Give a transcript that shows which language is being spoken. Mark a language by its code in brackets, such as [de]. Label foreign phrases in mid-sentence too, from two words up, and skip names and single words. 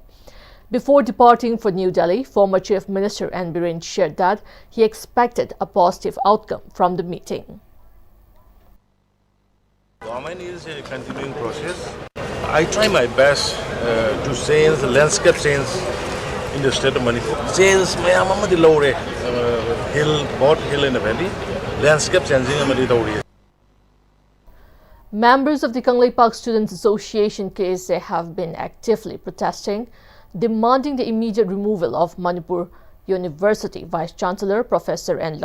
[en] Before departing for New Delhi, former Chief Minister N. Biren shared that he expected a positive outcome from the meeting. Government is a continuing process. I try my best to change the landscape change in the state of Manipur. [mni] Change mayam amadi lore hill, [en] both hill in the valley, landscape changing [mni] amadi lore. [en] Members of the Kanglei Park Students Association KSA have been actively protesting, demanding the immediate removal of Manipur University Vice-Chancellor Professor N.